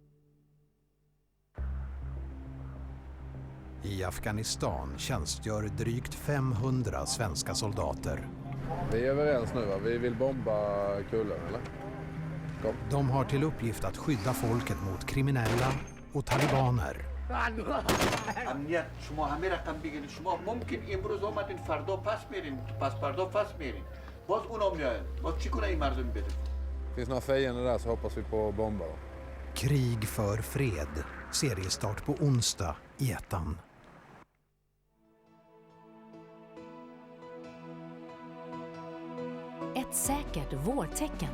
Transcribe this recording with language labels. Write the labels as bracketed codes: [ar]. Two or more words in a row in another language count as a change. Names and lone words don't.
[sv] I Afghanistan tjänstgör drygt 500 svenska soldater. Vi är överens nu, va? Vi vill bomba Kullen, eller? Kom. De har till uppgift att skydda folket mot kriminella och talibaner. [fa] امنیت شما همه رقم بگیرید شما ممکن امروز اومدین فردا پس میرین پس فردا پس میرین باز اونا میاد باز چی کنه این مردم بده [sv] Finns några fiender där så hoppas vi på bomba då. Krig för fred. Seriestart på onsdag i Etan. Ett säkert vårtecken.